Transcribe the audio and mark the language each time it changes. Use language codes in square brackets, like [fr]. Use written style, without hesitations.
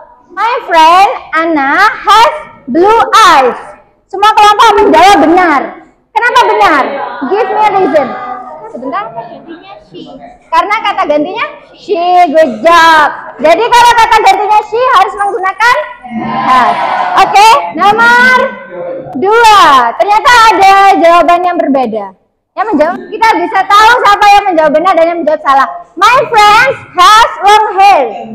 [en] My friend Anna has blue eyes. [id] Semua kelompok menjawab benar. Kenapa benar? [en] Give me a reason. [id] Sebentar. Gantinya she. Karena kata gantinya she. [en] Good job. [id] Jadi kalau kata gantinya she harus menggunakan has. Oke, nomor 2. Ternyata ada jawaban yang berbeda. Yang menjawab, kita bisa tahu siapa yang menjawab benar dan yang menjawab salah. [en] My friends has long hair.